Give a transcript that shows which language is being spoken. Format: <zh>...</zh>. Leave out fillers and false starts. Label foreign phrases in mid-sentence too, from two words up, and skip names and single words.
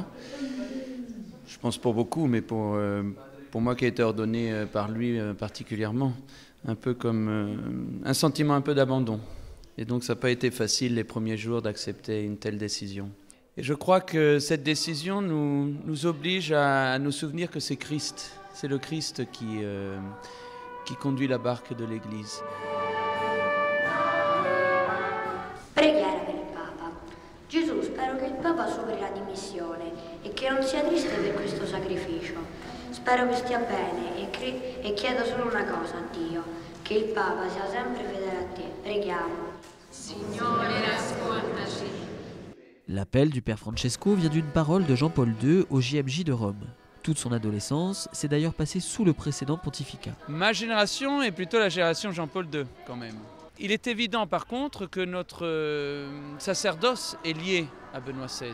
<fr>Je pense pour beaucoup, mais pour moi qui a été ordonné par lui particulièrement, un peu comme un sentiment un peu d'abandon. Et donc ça n'a pas été facile les premiers jours d'accepter une telle décision. Et je crois que cette décision nous oblige à nous souvenir que c'est Christ. C'est le Christ qui conduit la barque de l'Église.</fr> <it>Preghiera per il Papa. Gesù, spero che il Papa superi la dimissione e che non sia triste per questo sacrificio. Spero che stia bene e chiedo solo una cosa a Dio, che il Papa sia sempre fedele a te. Preghiamo. Signore, ascoltaci.</it> <fr>L'appel du père Francesco vient d'une parole de Jean-Paul II au JMJ de Rome. Toute son adolescence s'est d'ailleurs passée sous le précédent pontificat. Ma génération est plutôt la génération Jean-Paul II, quand même. Il est évident, par contre, que notre sacerdoce est lié à Benoît XVI.</fr>